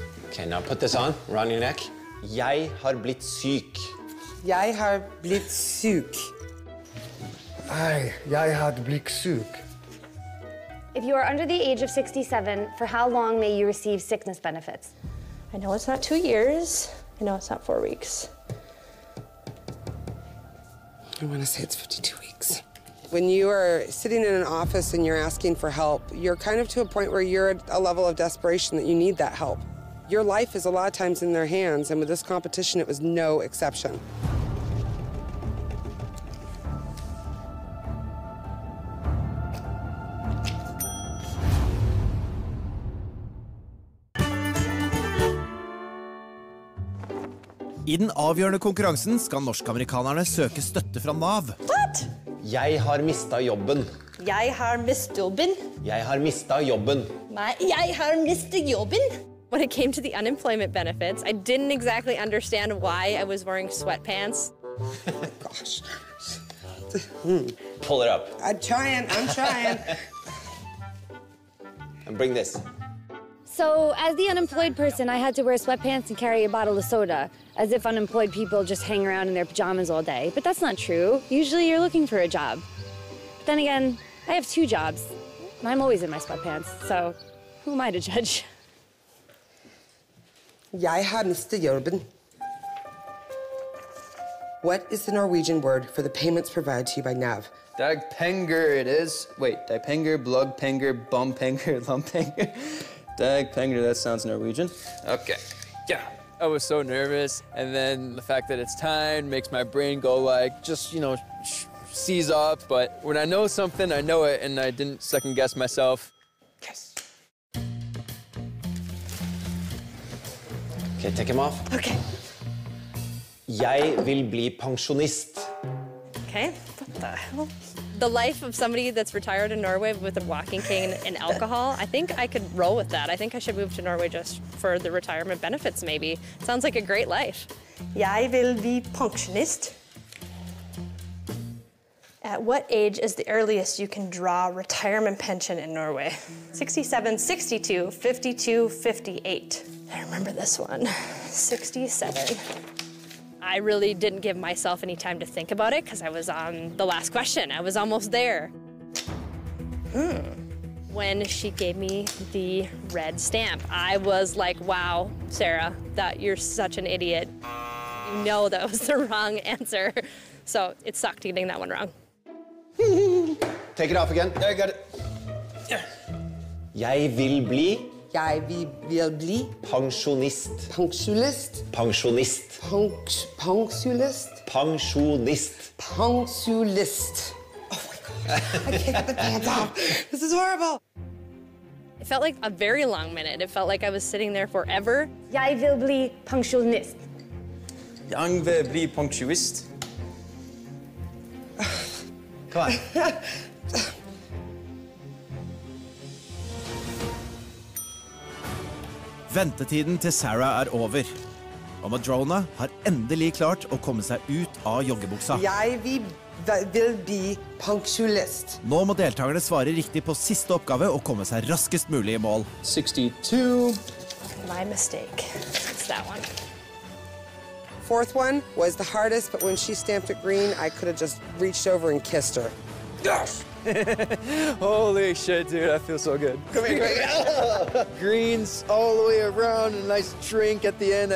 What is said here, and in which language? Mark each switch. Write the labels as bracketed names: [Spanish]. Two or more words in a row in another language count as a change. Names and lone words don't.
[English] Okay, now put this on, around your neck. [Norwegian] Jeg har blitt syk. Jeg har blitt syk. Jeg har blitt syk. [English] If you are under the age of 67, for how long may you receive sickness benefits? I know it's not 2 years. I know it's not 4 weeks. I want to say it's 52 weeks. When you are sitting in an office and you're asking for help, you're kind of to a point where you're at a level of desperation that you need that help. Your life is a lot of times in their hands, and with this competition, it was no exception. [Norwegian] I den avgjørende konkurransen skal norsk-amerikanerne søke støtte fra Nav. [English] What? [Norwegian] Jeg har mistet jobben. Jeg har mistet jobben. Jeg har mistet jobben. Nei, jeg har mistet jobben. [English] When it came to the unemployment benefits, I didn't exactly understand why I was wearing sweatpants. Gosh. Pull it up. I'm trying. And bring this. So, as the unemployed person, I had to wear sweatpants and carry a bottle of soda, as if unemployed people just hang around in their pajamas all day. But that's not true. Usually you're looking for a job. But then again, I have 2 jobs. And I'm always in my sweatpants, so who am I to judge? [Norwegian] Jeg har mistet jobben. [English] What is the Norwegian word for the payments provided to you by Nav? Dagpenger it is. Wait, [Norwegian] dagpenger, blugpenger, bumpenger, lumpenger. [English] Dagpenger, that sounds Norwegian. Okay, yeah. I was so nervous, and then the fact that it's timed makes my brain go like, just, you know, seize up. But when I know something, I know it, and I didn't second guess myself. Yes. Okay, take him off. Okay. [Norwegian] Jeg vil bli pensjonist. [English] Okay, what the hell? The life of somebody that's retired in Norway with a walking cane and alcohol, I think I could roll with that. I think I should move to Norway just for the retirement benefits, maybe. Sounds like a great life. [Norwegian] Jeg vil bli pensjonist. [English] At what age is the earliest you can draw retirement pension in Norway? 67, 62, 52, 58. I remember this one, 67. I really didn't give myself any time to think about it because I was on the last question. I was almost there. When she gave me the red stamp, I was like, wow, Sarah, that you're such an idiot. You know that was the wrong answer. So it sucked getting that one wrong. Take it off again. I got it. [Norwegian] Jeg vil bli Jeg vil bli pensjonist. pensjonist. Pensjonist. Pensjonist. Pensjonist. Pensjonist. [English] Oh my gosh, I can't get the pants off. This is horrible. It felt like a very long minute. It felt like I was sitting there forever. [Norwegian] Jeg vil bli pensjonist. Jeg vil bli pensjonist. [English] Come on. [Norwegian] Ventetiden til Sarah er over, og Madrona har endelig klart å komme seg ut av joggebuksa. Jeg vil bli pensjonist. Nå må deltakerne svare riktig på siste oppgave og komme seg raskest mulig i mål. [English] 62. My mistake. It's that one. 4th one was the hardest, but when she stamped it green, I could have just reached over and kissed her. Yes! Holy shit, dude, I feel so good. Come here. Greens all the way around, a nice drink at the end.